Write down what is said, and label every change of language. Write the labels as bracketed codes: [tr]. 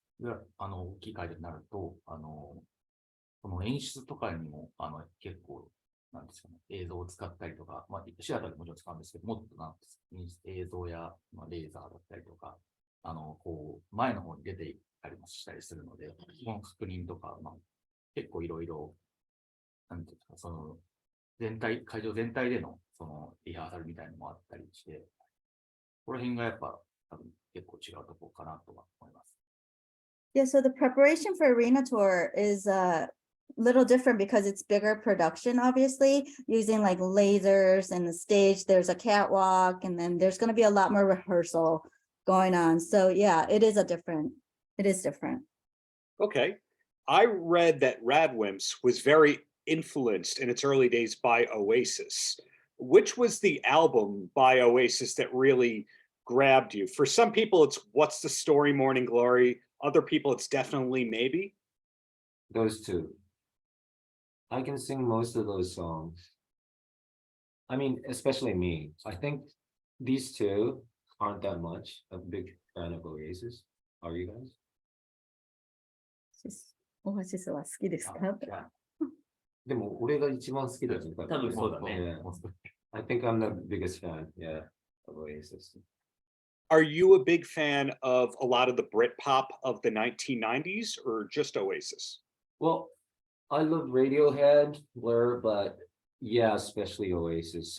[ja] で大きい会場になると、この演出とかにも、結構、なんですかね、映像を使ったりとか、まあ、シアターでもちろん使うんですけど、もっとなんです映像や、まあ、レーザーだったりとか、こう、前の方に出ていったりもしたりするので、この確認とか、まあ、結構いろいろ、なんていうんですか、その、会場全体での、その、リハーサルみたいなのもあったりして、この辺がやっぱ、多分結構違うところかなとは思います。 [en] Yeah, so the preparation for arena tour is a little different because it's bigger production, obviously, using like lasers and the stage. There's a catwalk, and then there's going to be a lot more rehearsal going on. So yeah, it is different. Okay. I read that RADWIMPS was very influenced in its early days by Oasis. Which was the album by Oasis that really grabbed you? For some people, it's What's the Story, Morning Glory. Other people, it's definitely Maybe. Those two. I can sing most of those songs. I mean, especially me. I think these two aren't that much a big fan of Oasis. Are you guys? [ja] オアシスは好きですか？でも俺が一番好きだよね。多分そうだね。 [en] Yeah. I think I'm the biggest fan, yeah, of Oasis. Are you a big fan of a lot of the Britpop of the 1990s or just Oasis? Well, I love Radiohead, Blur, but yeah, especially Oasis.